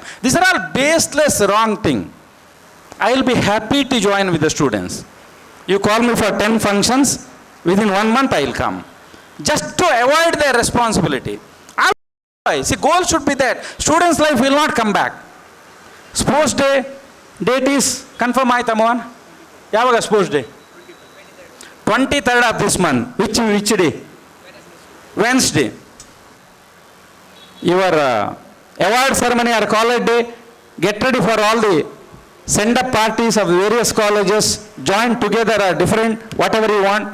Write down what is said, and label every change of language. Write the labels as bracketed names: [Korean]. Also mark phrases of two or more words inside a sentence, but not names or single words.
[English] These are all baseless, wrong thing. I will be happy to join with the students. You call me for 10 functions, within 1 month I will come. Just to avoid their responsibility. See, goal should be that students' life will not come back. Sports day, date is confirm [Kannada] ಆಯ್ತಾ ಮೋಹನ್? ಯಾವಾಗ [English] sports day? 23rd of this month. Which day? Wednesday. Your award ceremony or college day, get ready for all the send-up parties of various colleges, join together or different, whatever you want.